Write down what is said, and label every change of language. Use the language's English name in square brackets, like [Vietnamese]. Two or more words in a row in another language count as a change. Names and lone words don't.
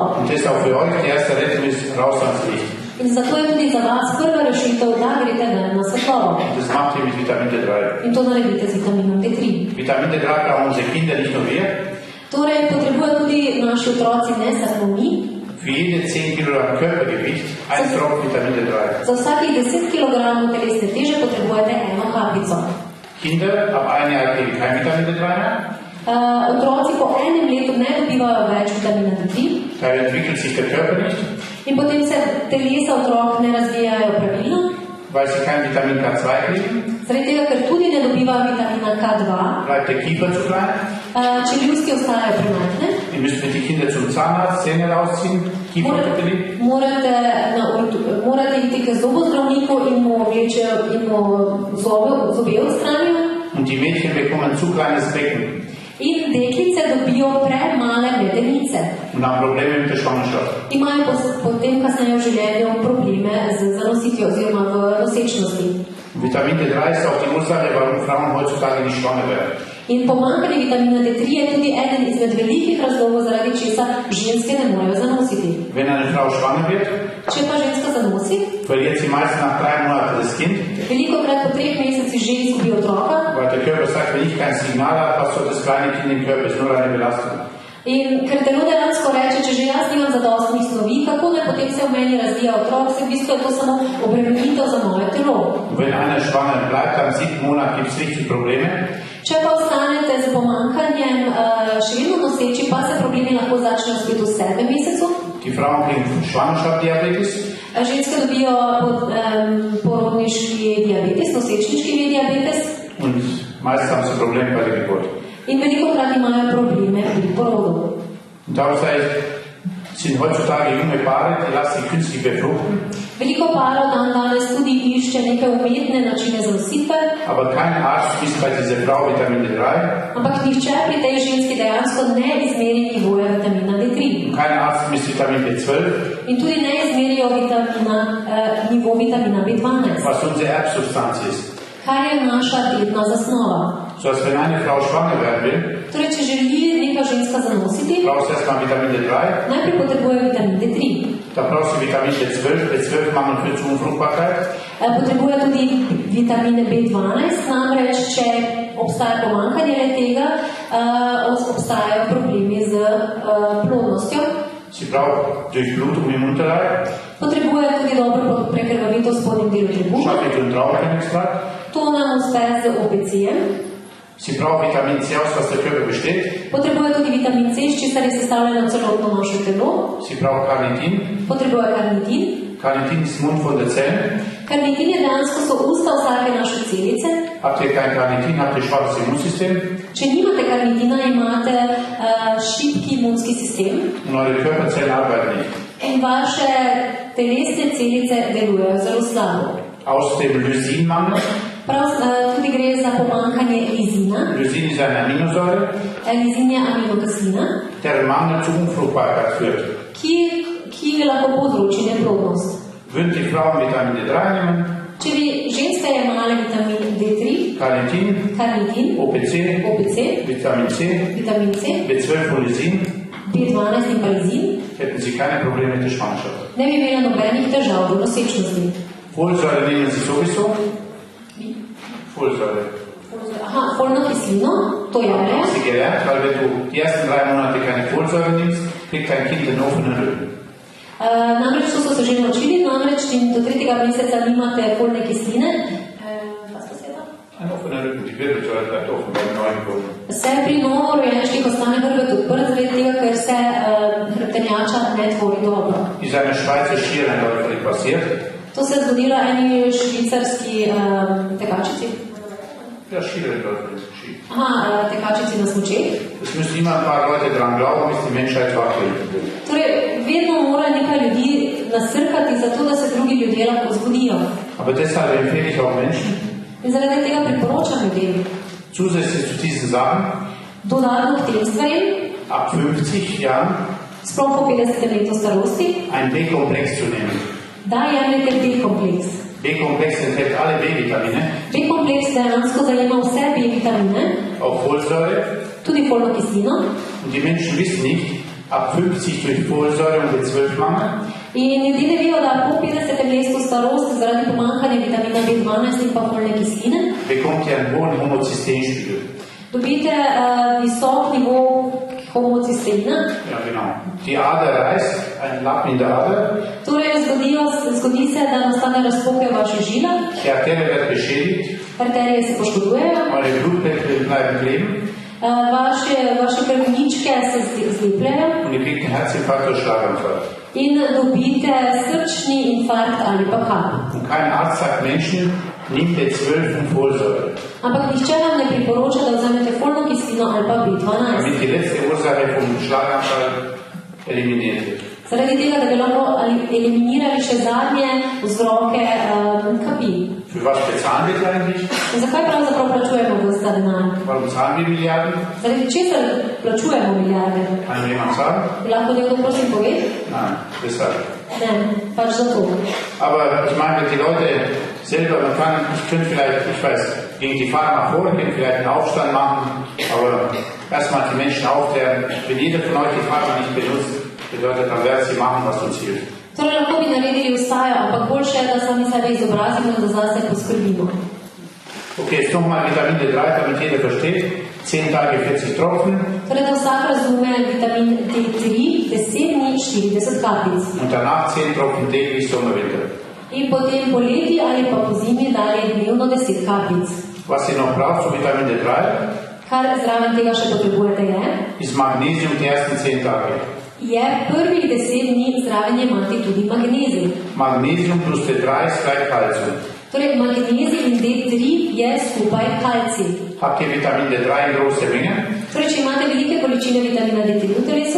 [German] Und das auch für euch, die erste Rettung ist raus ans Licht. [Slovenian] In zato je tudi za vas prva rešitev, da greste ven na svetlobo. [German] Und das macht ihr mit Vitamin D3. [Slovenian] In to naredite z vitaminom D3. [German] Vitamin D3 brauchen unsere Kinder, nicht nur wir. [Slovenian] Torej, potrebujejo tudi naši otroci, ne samo mi. [German] Für jede 10 Kilogramm Körpergewicht ein Tropfen Vitamin D3. [Slovenian] Za vsakih 10 kg telesne teže potrebujete eno kapljico. [German] Kinder ab 1 Jahr kriegen kein Vitamin D3 mehr. [Slovenian] Otroci po enem letu ne dobivajo več vitamina D3 [German] Da entwickelt sich der Körper nicht, [Slovenian] in potem se telesa otrok ne razvijajo pravilno, [German] weil sie kein Vitamin K2 kriegen. [Slovenian] zaradi tega, ker tudi ne dobivajo vitamina K2, [German] Bleibt der Kiefer zu klein. [Slovenian] čeljusti ostajajo premajhne. [German] Ihr müsst mit den Kindern zum Zahnarzt, Zähne rausziehen, Kieferorthopädie. [Slovenian] Morate iti k zobozdravniku in mu zobe odstranijo. [German] Und die Mädchen bekommen zu kleines Becken [Slovenian] In deklice dobijo premale medenice. [German] und haben Probleme mit der Schwangerschaft. [Slovenian] Imajo potem kasneje v življenju probleme z zanositvijo oziroma v nosečnosti. [German] Vitamin D3 ist auch die Ursache, warum Frauen heutzutage nicht schwanger werden. [Slovenian] In pomanjkanje vitamina D3 je tudi eden izmed velikih razlogov, zaradi česa ženske ne morejo zanositi. [German] Wenn eine Frau schwanger wird, [Slovenian] Če pa ženska zanosi, [German] verliert sie meist nach 3 Monaten das Kind, [Slovenian] velikokrat po 3 mesecih že izgubi otroka [German] weil der Körper sagt, wenn ich kein Signal habe, was soll das kleine Kind im Körper, ist nur eine Belastung. [Slovenian] in ker telo dejansko reče, če že jaz nimam zadostnih snovi, kako naj potem se v meni razvija otrok, se v bistvu je to samo obremenitev za moje telo. [German] Und wenn einer schwanger bleibt, am 7. Monat gibt es richtig Probleme. [Slovenian] Če pa ostanete z pomanjkanjem še vedno noseči, pa se problemi lahko začnejo spet v 7. mesecu. [German] Die Frauen kriegen Schwangerschaftsdiabetes, [Slovenian] Ženske dobijo porodniški diabetes, nosečniški diabetes [German] und meist haben sie Probleme bei der Geburt. [Slovenian] in velikokrat imajo probleme pri porodu. [German] Und darum sage ich, sind heutzutage junge Paare, die lassen sich künstlich befruchten, [Slovenian] Veliko parov danes tudi išče neke umetne načine zanositve, [German] aber kein Arzt misst bei dieser Frau Vitamin D3 [Slovenian] ampak nihče pri tej ženski dejansko ne izmeri nivoja vitamina D3 [German] und kein Arzt misst Vitamin B12, [Slovenian] in tudi ne izmerijo nivo vitamina B12, [German] was unsere Erbsubstanz ist. [Slovenian] kar je naša dedna zasnova. [German] So dass wenn eine Frau schwanger werden will, [Slovenian] Torej, če želi neka ženska zanositi, [German] brauchst erstmal Vitamin D3. [Slovenian] najprej potrebuje vitamin D3. [German] Da brauchst du Vitamin B12. B12-Mangel führt zu Unfruchtbarkeit. [Slovenian] Potrebuje tudi vitamine B12, namreč če obstaja pomanjkanje tega, obstajajo problemi z plodnostjo. [German] Sie braucht Durchblutung im Unterleib. [Slovenian] Potrebuje tudi dobro prekrvavitev v spodnjem delu trebuha. [German] Schaffe ich den Traubenkernextrakt. [Slovenian] To nam uspe z OPC-jem. [German] Sie braucht Vitamin C, aus was der Körper besteht. [Slovenian] Potrebuje tudi vitamin C, s česar je sestavljeno celotno naše telo. [German] Sie braucht Carnitin. [Slovenian] Potrebuje karnitin. [German] Carnitin ist Mund von der Zelle. [Slovenian] Karnitin je dejansko so usta vsake naše celice. [German] Habt ihr kein Carnitin, habt ihr schwaches Immunsystem. [Slovenian] Če nimate karnitina, imate šibki imunski sistem. [German] Und eure Körperzellen arbeiten nicht. [Slovenian] In vaše telesne celice delujejo zelo slabo. [German] Aus dem Lysinmangel. [Slovenian] Tudi gre za pomanjkanje lizina. [German] Lysin ist eine Aminosäure. [Slovenian] Lizin je aminokislina, [German] Der Mangel zu Unfruchtbarkeit führt. [Slovenian] ki lahko povzroči neplodnost. [German] Würden die Frauen Vitamin D3 nehmen, [Slovenian] Če bi ženska jemala vitamin D3, [German] Carnitin, [Slovenian] karnitin, [German] OPC, [Slovenian] OPC, [German] Vitamin C, [Slovenian] vitamin C, [German] B12 und Lysin, [Slovenian] B12 in pa lizin, [German] hätten sie keine Probleme mit der Schwangerschaft. [Slovenian] ne bi imela nobenih težav do nosečnosti. [German] Folsäure nehmen sie sowieso. [Slovenian] Folsäure. Aha, folno kislino, to je [German] Haben sie gelernt, weil wenn du die ersten 3 Monate keine Folsäure nimmst, kriegt dein Kind einen offenen Rücken. [Slovenian] Namreč to so se že naučili, namreč do 3. meseca nimate folne kisline. [German] Ein offener Rücken, die Wirbelsäule bleibt offen beim Neugeborenen. [Slovenian] Se pri novorojenčkih ostane hrbet odprt, zaradi tega, ker se hrbtenjača ne tvori dobro. [German] Ist eine Schweizer Skirennläuferin passiert. [Slovenian] To se je zgodilo eni švicarski tekačici. [German] Ja, Skirennläuferin. Ski. [Slovenian] Aha, tekačici na smučeh. [German] Es müssen immer ein paar Leute dran glauben, bis die Menschheit wach wird. [Slovenian] Torej, vedno mora nekaj ljudi nasrkati zato, da se drugi ljudje lahko zbudijo. [German] Aber deshalb empfehle ich auch Menschen, [Slovenian] In zaradi tega priporočam ljudem, [German] zusätzlich zu diesen Sachen, [Slovenian] dodatno k tem stvarem, [German] ab 50 Jahren [Slovenian] sploh po 50. letu starosti, [German] einen B-Komplex zu nehmen. [Slovenian] da jemljete B-kompleks. [German] B-Komplex enthält alle B-Vitamine, [Slovenian] B-kompleks dejansko zajema vse B-vitamine, [German] auch Folsäure. [Slovenian] tudi folno kislino. [German] Und die Menschen wissen nicht, ab 50 durch Folsäure und B12-Mangel [Slovenian] In ljudje ne vejo, da po 50. letu starosti zaradi pomanjkanja vitamina B12 in pa folne kisline [German] bekommt ihr einen hohen Homozysteinspiegel. [Slovenian] dobite visok nivo homocysteina. [German] Ja, genau. Die Ader reißt, ein Lappen in der Ader, [Slovenian] Torej, zgodi se, da nastane razpoke v vaših žilah, [German] die Arterie wird beschädigt, [Slovenian] arterije se poškodujejo, [German] eure Blutplättchen bleiben kleben [Slovenian] vaše krvničke se zlepljajo [German] und ihr kriegt einen Herzinfarkt oder Schlaganfall. [Slovenian] in dobite srčni infarkt ali pa kap. [German] Und kein Arzt sagt Menschen, nimm B12 und Folsäure, [Slovenian] Ampak nihče vam ne priporoča, da vzamete folno kislino ali pa B12. [German] damit die letzte Ursache vom Schlaganfall eliminiert wird. [Slovenian] Zaradi tega, da bi lahko eliminirali še zadnje vzroke kapi. [German] Für was bezahlen wir eigentlich? [Slovenian] In zakaj pravzaprav plačujemo vse ta denar? [German] Warum zahlen wir Milliarden? [Slovenian] Zaradi česar plačujemo milijarde? [German] Kann mir jemand sagen? [Slovenian] Bi lahko nekdo prosim pove? [German] Nein, deshalb. [Slovenian] Ne, pač zato. [German] Aber ich meine, die Leute selber, ich könnte vielleicht, ich weiß, gegen die Pharma vorgehen, vielleicht einen Aufstand machen, aber erstmal die Menschen aufklären, wenn jeder von euch die Pharma nicht benutzt, bedeutet, dann werden sie machen, was uns hilft. [Slovenian] Torej, lahko bi naredili vstajo, ampak boljše je, da sami sebe izobrazimo in da zase poskrbimo. [German] Okay, jetzt nochmal Vitamin D3, damit jeder versteht. 10 Tage 40 Tropfen [Slovenian] Torej, da vsak razume vitamin D3, 10 dni 40 kapljic. [German] und danach 10 Tropfen täglich Sommer, Winter. [Slovenian] In potem poleti ali pa po zimi dalje dnevno 10 kapljic. [German] Was ihr noch braucht zu Vitamin D3, [Slovenian] Kar zraven tega še potrebujete [German] ist Magnesium die ersten 10 Tage. [Slovenian] je prvih 10 dni zraven jemati tudi magnezij. [German] Magnesium plus D3 ist gleich Calcium. [Slovenian] Torej, magnezij in D3 je skupaj kalcij. [German] Habt ihr Vitamin D3 in große Menge, [Slovenian] Torej, če imate velike količine vitamina D3 v telesu,